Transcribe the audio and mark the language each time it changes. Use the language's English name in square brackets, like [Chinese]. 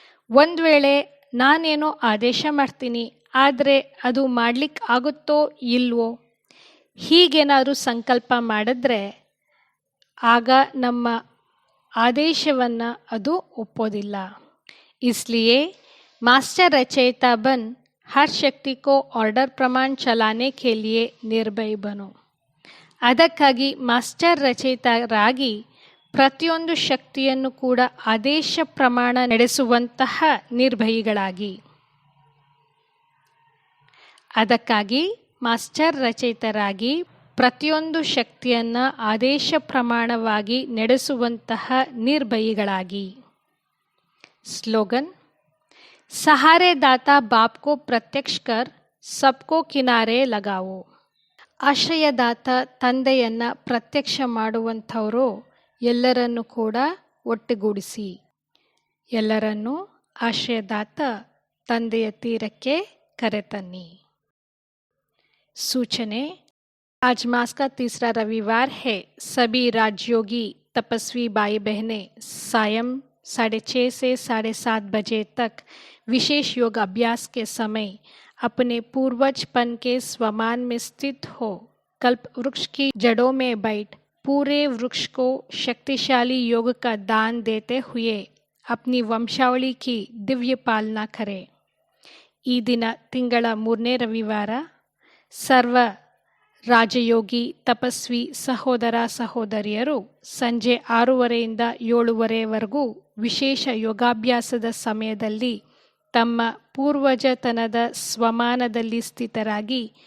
[Kannada] ಒಂದು ವೇಳೆ ನಾನೇನೋ ಆದೇಶ ಮಾಡ್ತೀನಿ, ಆದರೆ ಅದು ಮಾಡಲಿಕ್ಕೆ ಆಗುತ್ತೋ ಇಲ್ವೋ, ಹೀಗೇನಾದರೂ ಸಂಕಲ್ಪ ಮಾಡಿದ್ರೆ ಆಗ ನಮ್ಮ ಆದೇಶವನ್ನು ಅದು ಒಪ್ಪೋದಿಲ್ಲ. [Hindi] इसलिए मास्टर रचयिता बन हर शक्ति को ऑर्डर प्रमाण चलाने के लिए निर्भय बनो. [Kannada] ಅದಕ್ಕಾಗಿ ಮಾಸ್ಟರ್ ರಚಯಿತರಾಗಿ ಪ್ರತಿಯೊಂದು ಶಕ್ತಿಯನ್ನು ಕೂಡ ಆದೇಶ ಪ್ರಮಾಣ ನಡೆಸುವಂತಹ ನಿರ್ಭಯಿಗಳಾಗಿ. ಅದಕ್ಕಾಗಿ ಮಾಸ್ಟರ್ ರಚಯಿತರಾಗಿ ಪ್ರತಿಯೊಂದು ಶಕ್ತಿಯನ್ನು ಆದೇಶ ಪ್ರಮಾಣವಾಗಿ ನಡೆಸುವಂತಹ ನಿರ್ಭಯಿಗಳಾಗಿ. [Hindi] ಸ್ಲೋಗನ್. सहारे दाता बाप को प्रत्यक्ष कर सबको किनारे लगाओ. [Kannada] ಆಶ್ರಯದಾತ ತಂದೆಯನ್ನು ಪ್ರತ್ಯಕ್ಷ ಮಾಡುವಂಥವರು ಎಲ್ಲರನ್ನು ಕೂಡ ಒಟ್ಟುಗೂಡಿಸಿ. ಎಲ್ಲರನ್ನೂ ಆಶ್ರಯದಾತ ತಂದೆಯ ತೀರಕ್ಕೆ ಕರೆತನ್ನಿ. [Hindi] सूचने. आज मास का तीसरा रविवार है. सभी राजयोगी तपस्वी भाई बहनें सायं 6:30 से 7:30 बजे तक विशेष योग अभ्यास के समय अपने पूर्वजपन के स्वमान में स्थित हो कल्प वृक्ष की जड़ों में बैठ पूरे वृक्ष को शक्तिशाली योग का दान देते हुए अपनी वंशावली की दिव्य पालना करें. [Kannada] ಈ ದಿನ ತಿಂಗಳ 3ನೇ ರವಿವಾರ. ಸರ್ವ ರಾಜಯೋಗಿ ತಪಸ್ವಿ ಸಹೋದರ ಸಹೋದರಿಯರು ಸಂಜೆ 6:30ರಿಂದ 7:30ವರೆಗೂ ವಿಶೇಷ ಯೋಗಾಭ್ಯಾಸದ ಸಮಯದಲ್ಲಿ ತಮ್ಮ ಪೂರ್ವಜತನದ ಸ್ವಮಾನದಲ್ಲಿ ಸ್ಥಿತರಾಗಿ